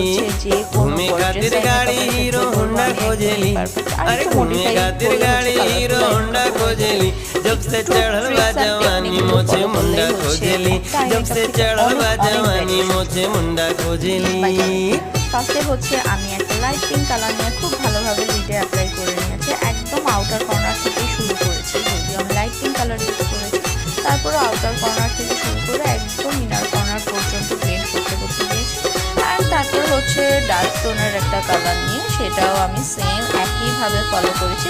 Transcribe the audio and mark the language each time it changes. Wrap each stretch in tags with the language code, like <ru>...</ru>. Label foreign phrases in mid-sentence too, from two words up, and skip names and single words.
<bho>घूमे खातिर गाड़ी हीरो होंडा खोजेली। अरे घूमे खातिर गाड़ी हीरो होंडा खोजेली। जब से चढ़ल बा जवानी मोछे मुंडा खोजेली। जब से चढ़ल बा जवानी मोछे मुंडा खोजेली।</bho> <bn>ফার্স্টে হচ্ছে আমি একটা</bn> <en>light pink colour</en> <bn>নিয়ে খুব ভালোভাবে লিডে অ্যাপ্লাই করে নিয়েছি। একদম</bn> <en>outer corner</en> <bn>থেকে শুরু করেছি, যদিও আমি</bn> <en>light pink colour use</en> <bn>করেছি। তারপরে</bn> <en>outer corner</en> <bn>থেকে শুরু করে একদম</bn> <en>inner corner</en> <bn>পর্যন্ত ব্লেন্ড করতে করতে গিয়েছি। আর তারপর হচ্ছে ডার্ক টোনের একটা কালার নিয়ে সেটাও আমি সেম একইভাবে ফলো করেছি।</bn>